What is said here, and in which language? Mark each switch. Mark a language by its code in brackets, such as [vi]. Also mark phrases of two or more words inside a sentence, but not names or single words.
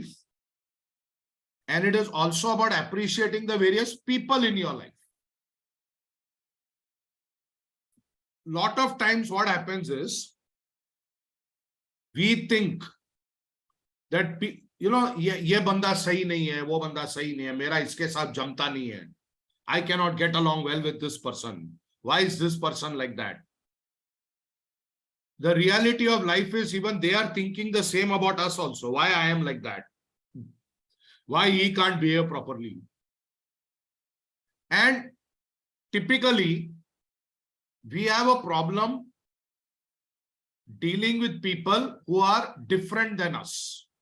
[en] And it is also about appreciating the various people in your life. Lot of times what happens is we think that, you know, [hi] ये बंदा सही नहीं है, वो बंदा सही नहीं है, मेरा इसके साथ जमता नहीं है. [en] I cannot get along well with this person. Why is this person like that? The reality of life is even they are thinking the same about us also. Why I am like that? Why he can't behave properly? And typically, we have a problem dealing with people who are different than us.